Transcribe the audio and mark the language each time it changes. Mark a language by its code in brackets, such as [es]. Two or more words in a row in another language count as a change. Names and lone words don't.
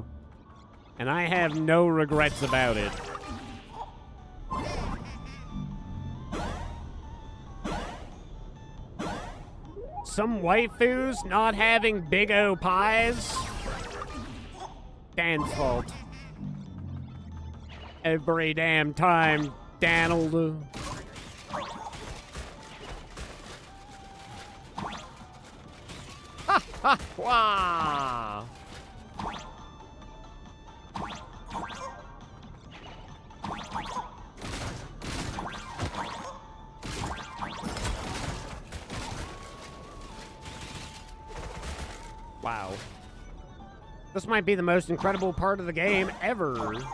[en] And I have no regrets about it. Some waifus not having big O pies? Dan's fault. Every damn time, Dan'll. Ha ha! Wah! Wow. This might be the most incredible part of the game ever.